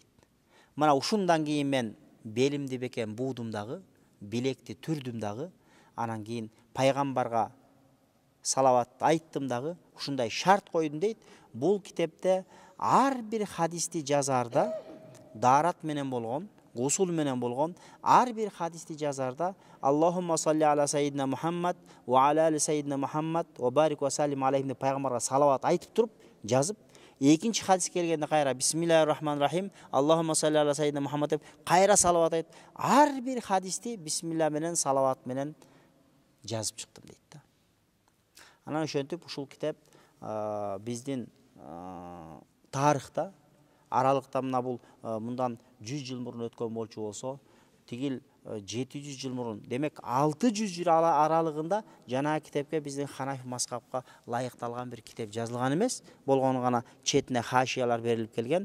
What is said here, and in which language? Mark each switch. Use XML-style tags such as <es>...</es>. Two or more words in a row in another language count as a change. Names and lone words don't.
<ky>Мына ушундан кийин мен белимди бекен буудум дагы, билекти түрдүм дагы, анан кийин пайгамбарга салават айттым дагы, ушундай шарт койдум дейт. Бул китепте ар бир хадисти жазарда дарат менен болгон, гусул менен болгон, ар бир хадисти жазарда</ky> <ar>اللهم صل على سيدنا محمد وعلى آل سيدنا محمد وبارك وسلم عليه</ar> <ky>деп пайгамбарга салават айтып туруп жазып, экинчи хадис келгенде кайра</ky> <ar>بسم الله الرحمن الرحيم، اللهم صل على سيدنا محمد</ar> <ky>деп кайра салават айтып, ар бир хадисти бисмилла менен салават менен жазып чыктым дейт да. Анан ошентип ушул китеп биздин тарыхта аралыкта мына бул мындан 100 жыл мурун өткөн болчу болсо, тигил 700 жыл мурун, демек 600 жыл аралыгында жана китепке биздин Ханафи мазхабка ылайыкталган бир китеп жазылган эмес, болгону гана четине хашиялар берилип келген.</ky>